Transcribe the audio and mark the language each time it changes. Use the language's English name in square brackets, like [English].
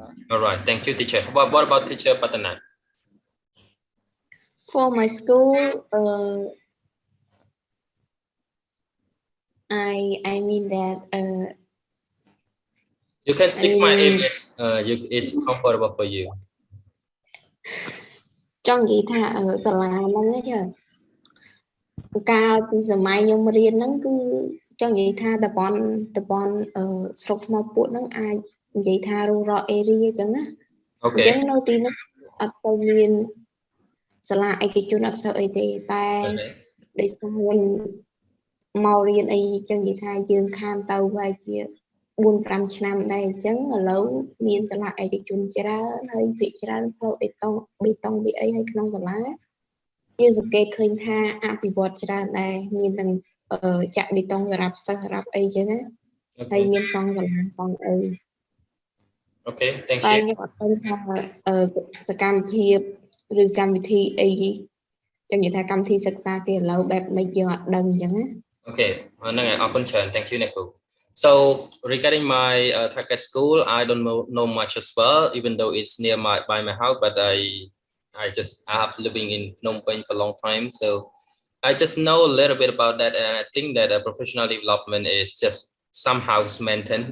[English] All right, thank you, teacher. What about teacher Patana? For my school, I mean that you can speak my English. It's comfortable for you. [Khmer] ចង់និយាយថាសាលាហ្នឹងចាកាលពីសម័យខ្ញុំរៀនហ្នឹងគឺចង់និយាយថាតបនស្រុកថ្មពួកហ្នឹងអាចនិយាយថា [English] rural area [Khmer] អញ្ចឹងណាអញ្ចឹងនៅទីនោះអត់ទៅមានសាលាឯកជនអត់សូវអីទេតែដោយសារខ្ញុំ មករៀនអីចឹងនិយាយថាយើងខានទៅវាយជា 4-5 ឆ្នាំដែរអញ្ចឹងឥឡូវមានសាលាឯកជនច្រើនហើយភាគច្រើនផ្លូវបេតុងវាអីហើយក្នុងសាលាយើងសង្កេតឃើញថាអភិវឌ្ឍច្រើនដែរមានទាំងចាក់បេតុងសម្រាប់សិស្សសម្រាប់អីចឹងណាហើយមានសង់សាលាសង់អី [English] Okay, thank you. [Khmer] តែខ្ញុំអត់ដឹងថាសកម្មភាពឬកម្មវិធីអីចឹងនិយាយថាកម្មវិធីសិក្សាគេឥឡូវបែបមិនយើងអត់ដឹងអញ្ចឹងណា [English] Okay, [Khmer] ហ្នឹងហើយអរគុណច្រើន [English] thank you [Khmer] អ្នកគ្រូ [English] So regarding my target school, I don't know much as well, even though it's near by my house, but I have living in Phnom Penh for a long time, so I just know a little bit about that, and I think that professional development is just somehow maintained.